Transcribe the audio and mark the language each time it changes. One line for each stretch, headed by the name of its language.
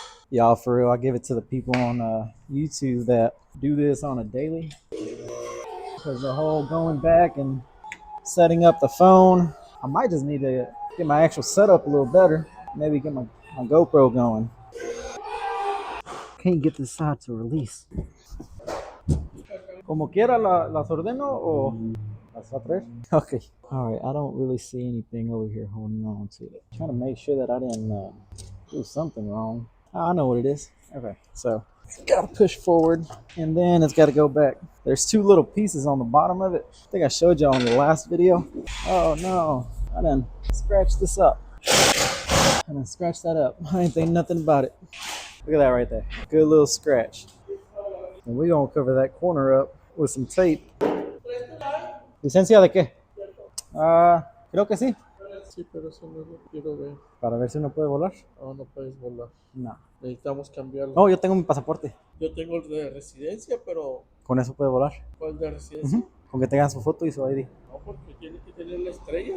English: Y'all, for real, I give it to the people on YouTube that do this on a daily. Because the whole going back and setting up the phone, I might just need to get my actual setup a little better. Maybe get my GoPro going. Can't get this side to release.
Spanish: Como quiera, las ordeno o las va a traer?
English: Okay. All right, I don't really see anything over here holding on to it. Trying to make sure that I didn't do something wrong. Oh, I know what it is. Okay, so it's got to push forward and then it's got to go back. There's 2 little pieces on the bottom of it. I think I showed you on the last video. Oh no, I done scratched this up. I done scratched that up. I ain't think nothing about it. Look at that right there. Good little scratch. And we're going to cover that corner up with some tape.
Spanish: ¿Licencia de qué? Creo que sí. Sí, pero eso no lo quiero ver. Para ver si no puede volar. No, no puedes volar. No. Necesitamos cambiarlo. No, yo tengo mi pasaporte. Yo tengo el de residencia, pero Con eso puede volar. ¿cuál de residencia? Con que tengan su foto y su ID. No, porque tiene que tener la estrella.